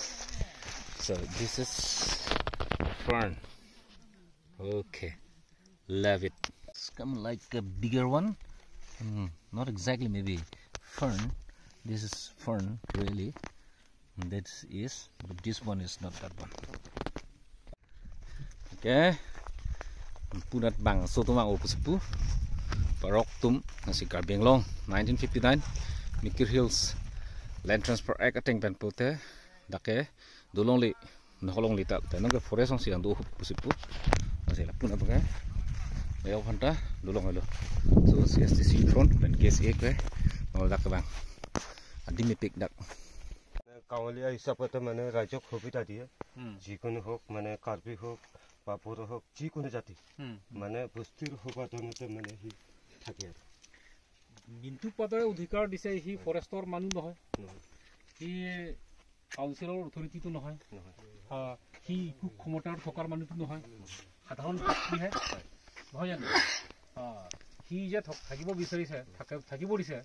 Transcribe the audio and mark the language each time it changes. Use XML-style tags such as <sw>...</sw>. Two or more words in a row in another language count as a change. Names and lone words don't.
<en>So this is fern. Okay, love it. It's kind of like a bigger one. Not exactly maybe fern. This is fern really. That is, but this one is not that one. Okay.</en> <mjw>Punat bang sotumang opusipu. Paroktum nasi Karbi Anglong 1959. Mikir Hills Land Transfer Act ateng pen pote. Dake dolong li nolong li tal. Tenang ke forest ong siang do opusipu. Masih la punat bang. Leo phanta dolong alo. So CSTC front pen case ek ke. Nol dak bang. Adi mi pick dak.</mjw> <as>গাঁৱলীয়া হিচাপতে মানে ৰাইজক সুবিধা দিয়ে যিকোনো হোক মানে কাৰ্বি হোক বা বড়ো হোক যিকোনো জাতি মানে বস্তিৰ সুবাদনতে মানে সি থাকে আৰু মিণ্টু পদৰে অধিকাৰ দিছে সি ফৰেষ্টৰ মানুহ নহয় সি কাউন্সিলৰ অথৰিটিটো নহয় সি খুব ক্ষমতাৰ থকাৰ মানুহটো নহয় সাধাৰণ ব্যক্তিহে নহয় জানো সি যে থাকিব বিচাৰিছে থাকিব দিছে</as>